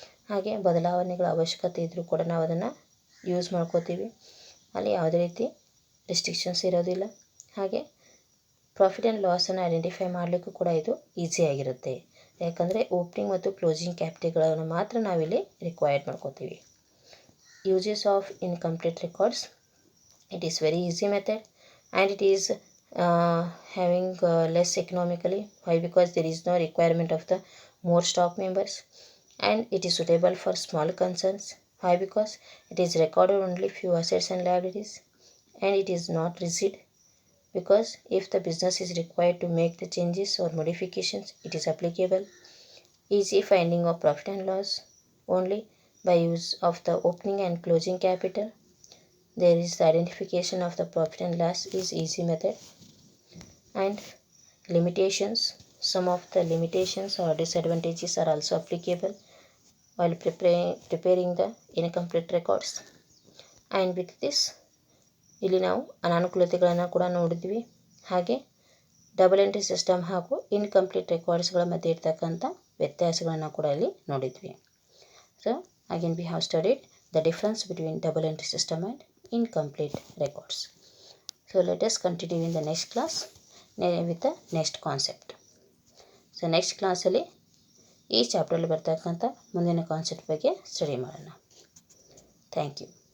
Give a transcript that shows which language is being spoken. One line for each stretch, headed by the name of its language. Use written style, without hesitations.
Kannada: ಹಾಗೆ ಬದಲಾವಣೆಗಳ ಅವಶ್ಯಕತೆ ಇದ್ದರೂ ಕೂಡ ನಾವು ಅದನ್ನು ಯೂಸ್ ಮಾಡ್ಕೋತೀವಿ. ಅಲ್ಲಿ ಯಾವುದೇ ರೀತಿ ರಿಸ್ಟ್ರಿಕ್ಷನ್ಸ್ ಇರೋದಿಲ್ಲ. ಹಾಗೆ ಪ್ರಾಫಿಟ್ ಆ್ಯಂಡ್ ಲಾಸನ್ನು ಐಡೆಂಟಿಫೈ ಮಾಡಲಿಕ್ಕೂ ಕೂಡ ಇದು ಈಸಿಯಾಗಿರುತ್ತೆ. ಯಾಕಂದರೆ ಓಪನಿಂಗ್ ಮತ್ತು ಕ್ಲೋಸಿಂಗ್ ಕ್ಯಾಪಿಟಲ್ಗಳನ್ನು ಮಾತ್ರ ನಾವಿಲ್ಲಿ ರಿಕ್ವೈರ್ಡ್ ಮಾಡ್ಕೋತೀವಿ.
English: Uses of incomplete records, it is very easy method and it is having less economically. Why? Because there is no requirement of the more stock members, and it is suitable for small concerns. Why? Because it is recorded only few assets and liabilities, and it is not rigid, because if the business is required to make the changes or modifications, it is applicable. Easy finding of profit and loss only by use of the opening and closing capital. There is the identification of the profit and loss is easy method. And limitations, some of the limitations or disadvantages are also applicable while preparing the incomplete records. And with this
Kannada: ಇಲ್ಲಿ ನಾವು ಅನಾನುಕೂಲತೆಗಳನ್ನು ಕೂಡ ನೋಡಿದ್ವಿ. ಹಾಗೆ double entry system ಹಾಗೂ incomplete ರೆಕಾರ್ಡ್ಸ್ಗಳ ಮಧ್ಯೆ ಇರ್ತಕ್ಕಂಥ ವ್ಯತ್ಯಾಸಗಳನ್ನು ಕೂಡ ಇಲ್ಲಿ ನೋಡಿದ್ವಿ.
English: So again we have studied the difference between double entry system and incomplete records. So let us continue in the next class with the next concept. So next class
Kannada: ಅಲ್ಲಿ ಈ ಚಾಪ್ಟರ್ಲಿ ಬರ್ತಕ್ಕಂಥ ಮುಂದಿನ ಕಾನ್ಸೆಪ್ಟ್ ಬಗ್ಗೆ ಸ್ಟಡಿ ಮಾಡೋಣ.
English: Thank you.